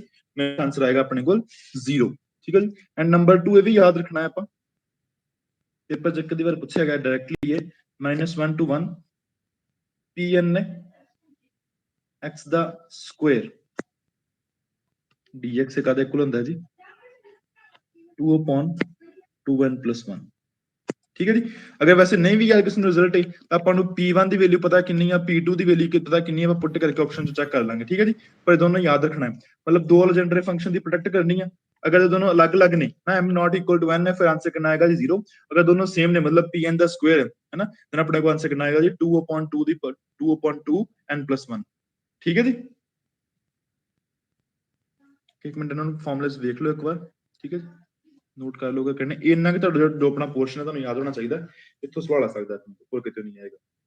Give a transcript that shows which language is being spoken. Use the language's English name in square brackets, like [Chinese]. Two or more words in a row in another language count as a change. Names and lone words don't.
[Punjabi] ਹਮੇਸ਼ਾ ਆਨਸਰ ਆਏਗਾ ਆਪਣੇ ਕੋਲ 0. ਠੀਕ ਹੈ ਜੀ. [English] and number [Punjabi] 2 ਇਹ ਵੀ ਯਾਦ ਰੱਖਣਾ ਹੈ ਆਪਾਂ, ਪੇਪਰ ਚ ਇੱਕ ਦੀ ਵਾਰ ਪੁੱਛਿਆ ਗਿਆ ਡਾਇਰੈਕਟਲੀ ਇਹ -1 to 1 Pn x ਦਾ ਸਕੁਅਰ dx ਕਾਹਦੇ ਇਕੁਅਲ ਹੁੰਦਾ ਜੀ 2/2n + 1. ਠੀਕ ਹੈ ਜੀ. ਅਗਰ ਵੈਸੇ ਨਹੀਂ ਵੀ ਯਾਦ ਕਿਸੇ ਨੂੰ ਰਿਜ਼ਲਟ ਹੈ ਤਾਂ ਆਪਾਂ ਨੂੰ P1 ਦੀ ਵੈਲਿਊ ਪਤਾ ਕਿੰਨੀ ਆ, P2 ਦੀ ਵੈਲਿਊ ਪਤਾ ਕਿੰਨੀ ਆ, ਆਪਾਂ ਪੁੱਟ ਕਰਕੇ ਆਪਸ਼ਨ ਚ ਚੈੱਕ ਕਰ ਲਾਂਗੇ. ਠੀਕ ਹੈ ਜੀ. ਪਰ ਇਹ ਦੋਨੋਂ ਯਾਦ ਰੱਖਣਾ ਹੈ, ਮਤਲਬ ਦੋ [English] Legendre function [Punjabi] ਦੀ ਪ੍ਰੋਡਕਟ ਕਰਨੀ ਆ. [Hindi] अगर दोनों अलग अलग ने ना m [English] not equal to [Hindi] n है, फिर आंसर कितना आएगा जी 0. अगर दोनों सेम ने मतलब pn दा स्क्वायर है ना, then अपने को आंसर कितना आएगा जी 2/2 n + 1. ठीक है जी. एक मिनट इन्होंने फॉर्मूलास देख लो एक बार. [Punjabi] ਠੀਕ ਹੈ, ਨੋਟ ਕਰ ਲੋਗੇ ਕਰਨੇ ਇੰਨਾ ਕਿ ਤੁਹਾਡਾ ਜੋ ਆਪਣਾ ਪੋਰਸ਼ਨ ਹੈ ਤੁਹਾਨੂੰ ਯਾਦ ਹੋਣਾ ਚਾਹੀਦਾ, ਇੱਥੋਂ ਸਵਾਲ ਆ ਸਕਦਾ ਹੈ, ਹੋਰ ਕਿਤੇ ਨਹੀਂ ਆਏਗਾ.